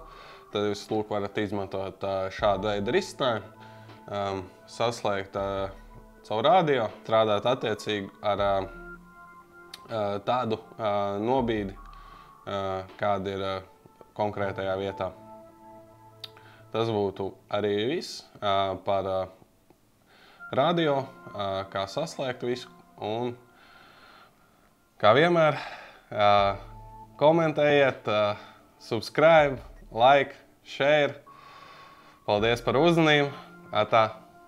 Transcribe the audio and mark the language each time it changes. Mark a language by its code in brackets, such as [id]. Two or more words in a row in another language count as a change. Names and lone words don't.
[lv] Tad jūs varat izmantot šādu veidu risinājumu, saslēgt caur radio, strādāt attiecīgi ar tādu nobīdi, kāda ir konkrētajā vietā. Tas būtu arī viss par radio, kā saslēgt visu. Un, kā vienmēr, komentējiet, [en] subscribe, like, share. [lv] Paldies par uzmanību. Atā!